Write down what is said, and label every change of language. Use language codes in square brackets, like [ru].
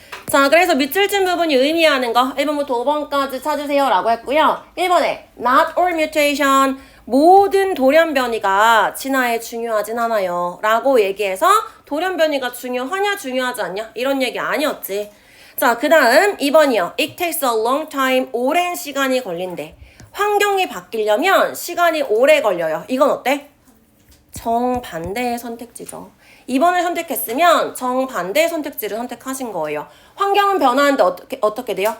[ko] 자, 그래서 밑줄 친 부분이 의미하는 거 1번부터 5번까지 찾으세요 라고 했고요. 1번에 [en] not all mutation [ko] 모든 돌연변이가 진화에 중요하진 않아요 라고 얘기해서 돌연변이가 중요하냐 중요하지 않냐 이런 얘기 아니었지. 자, 그 다음 2번이요. [en] It takes a long time [ko] 오랜 시간이 걸린대. 환경이 바뀌려면 시간이 오래 걸려요. 이건 어때? 정반대의 선택지죠. 2번을 선택했으면 정반대의 선택지를 선택하신 거예요. 환경은 변하는데 어떻게 돼요?